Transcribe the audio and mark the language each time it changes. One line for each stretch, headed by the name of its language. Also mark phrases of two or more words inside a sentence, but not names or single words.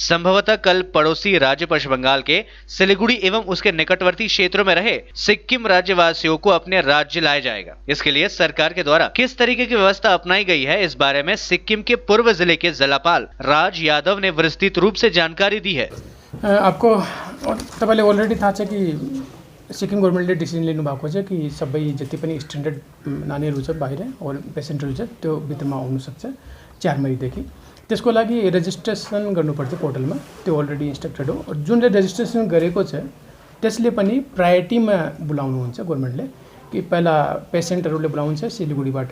Hindi: संभवतः कल पड़ोसी राज्य पश्चिम बंगाल के सिलीगुड़ी एवं उसके निकटवर्ती क्षेत्रों में रहे सिक्किम राज्यवासियों को अपने राज्य लाया जाएगा। इसके लिए सरकार के द्वारा किस तरीके की व्यवस्था अपनाई गई है, इस बारे में सिक्किम के पूर्व जिले के जिलापाल राज यादव ने विस्तृत रूप से जानकारी दी है।
Nepali: आपको तपाईँले अलरेडी थाहा छ कि सिक्किम गभर्मेन्टले डिसिजन लिनुभएको छ कि सबै जति पनि स्ट्यान्डर्ड नानीहरू छ बाहिर और पेसेन्टहरू छ त्यो भित्रमा आउनु सक्छ 4 मईदेखि। त्यसको लागि रेजिस्ट्रेसन गर्नुपर्छ पोर्टलमा, त्यो अलरेडी इन्स्ट्रक्टेड हो। जुनले रेजिस्ट्रेसन गरेको छ त्यसले पनि प्रायोरिटीमा बोलाउनुहुन्छ गभर्मेन्टले कि पहिला पेसेन्टहरूले बोलाउँछ सिलिगुडीबाट।